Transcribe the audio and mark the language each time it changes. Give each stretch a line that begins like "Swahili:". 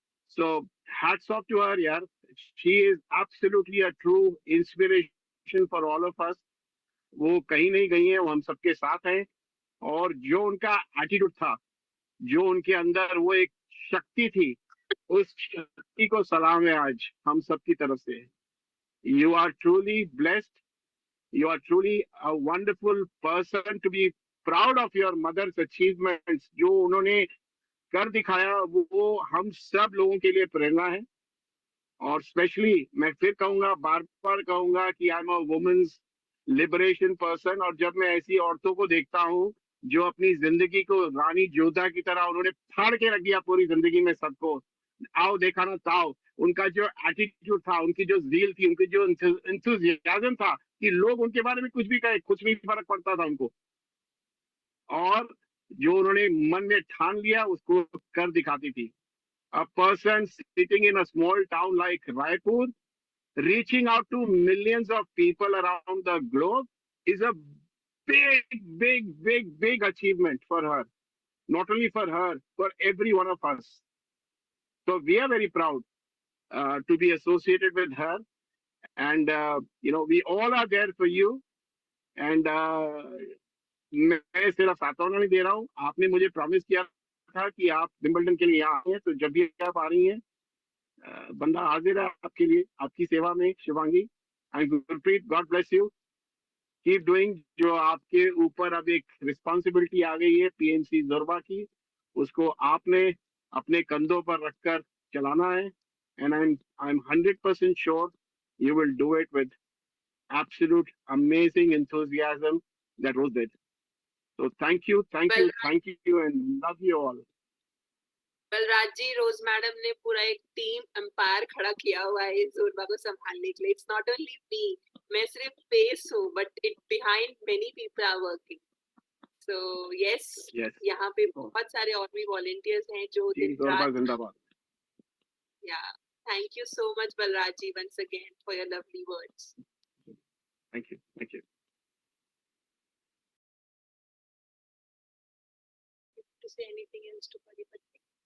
English: So hats off to her यार. She is absolutely a true inspiration for all of us.
Hindi: वो कहीं नहीं गई है, वो हम सबके साथ हैं. और जो उनका एटीट्यूड था, जो उनके अंदर वो एक शक्ति थी, उस शक्ति को सलाम है आज हम सबकी तरफ से.
English: You are truly blessed. You are truly a wonderful person to be proud of your mother's achievements.
Hindi: जो उन्होंने कर दिखाया वो हम सब लोगों के लिए प्रेरणा है. और स्पेशली मैं फिर कहूंगा, बार बार कहूंगा कि
English: I am a women's liberation person.
Hindi: और जब मैं ऐसी औरतों को देखता हूँ जो अपनी जिंदगी को रानी जोधा की तरह उन्होंने फाड़ के रख दिया पूरी जिंदगी में सबको, आओ देखा ना ताओ. उनका जो एटीट्यूड था, उनकी जो ज़ील थी, उनकी जो इंथुजियाज्म था कि लोग उनके बारे में कुछ भी कहे, कुछ नहीं फर्क पड़ता था उनको. और जो उन्होंने मन में ठान लिया उसको कर दिखाती थी.
English: A person sitting in a small town like Raipur, reaching out to millions of people around the globe is a big achievement for her. Not only for her, for every one of us. So we are very proud to be associated with her. And, we all are there for you. And
Hindi: मैं सिर्फ सातवाना नहीं दे रहा हूँ. आपने मुझे promise किया था कि आप विंबलडन के लिए यहाँ आए हैं, तो जब भी आप आ रही हैं, बंदा हाजिर है आपके लिए, आपकी सेवा में.
English: Shivangi and Gurpreet, God bless you. Keep doing.
Hindi: जो आपके ऊपर अब एक रिस्पॉन्सिबिलिटी आ गई है पीएमसी जोरबा की, उसको आपने अपने कंधों पर रखकर चलाना है. And I am 100% sure
English: you will do it with absolute amazing enthusiasm that was it. So thank you, and love you all.
Hindi: Balraj ji, rose madam ने पूरा एक टीम एम्पायर खड़ा किया हुआ है इस जोरबा को संभालने के लिए.
English: it's not only me,
Hindi: मैं सिर्फ फेस हूँ,
English: But it behind many people are working. So yes,
Hindi: यहाँ पे बहुत सारे और भी वॉलंटियर्स हैं जो दिन रात. जिंदाबाद.
English: या thank you so much Balraj ji once again for your lovely words. Thank you. say anything else to Paripatri?